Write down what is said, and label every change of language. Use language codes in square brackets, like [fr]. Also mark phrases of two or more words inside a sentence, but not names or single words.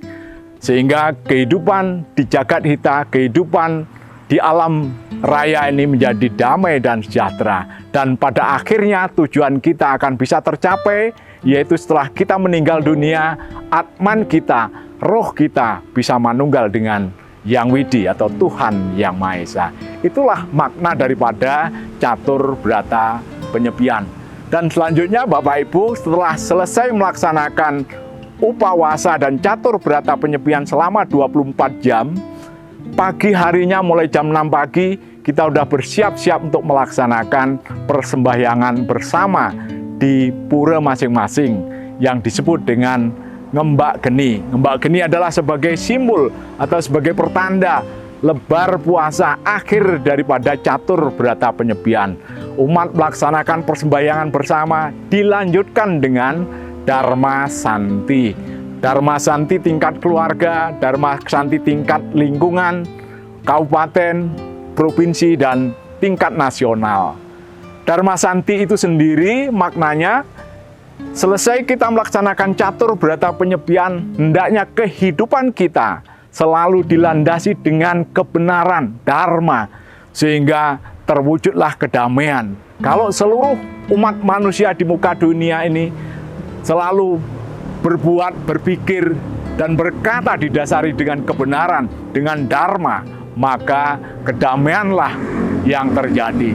[id] Sehingga kehidupan di jagat kita, kehidupan di alam raya ini menjadi damai dan sejahtera. Dan pada akhirnya tujuan kita akan bisa tercapai, yaitu setelah kita meninggal dunia, atman kita, roh kita bisa manunggal dengan Yang Widi atau Tuhan Yang Maha Esa. Itulah makna daripada catur berata penyepian. Dan selanjutnya Bapak Ibu, setelah selesai melaksanakan upawasa dan catur berata penyepian selama 24 jam, pagi harinya mulai jam 6 pagi, kita sudah bersiap-siap untuk melaksanakan persembahyangan bersama di pura masing-masing yang disebut dengan ngembak geni. Ngembak geni adalah sebagai simbol atau sebagai pertanda lebar puasa akhir daripada catur berata penyepian. Umat melaksanakan persembahyangan bersama, dilanjutkan dengan Dharma Santi. Dharma Santi tingkat keluarga, Dharma Santi tingkat lingkungan, kabupaten, provinsi, dan tingkat nasional. Dharma Santi itu sendiri maknanya, selesai kita melaksanakan catur berata penyepian, hendaknya kehidupan kita selalu dilandasi dengan kebenaran, dharma, sehingga terwujudlah kedamaian. Kalau seluruh umat manusia di muka dunia ini selalu berbuat, berpikir, dan berkata didasari dengan kebenaran, dengan dharma, maka kedamaianlah yang terjadi.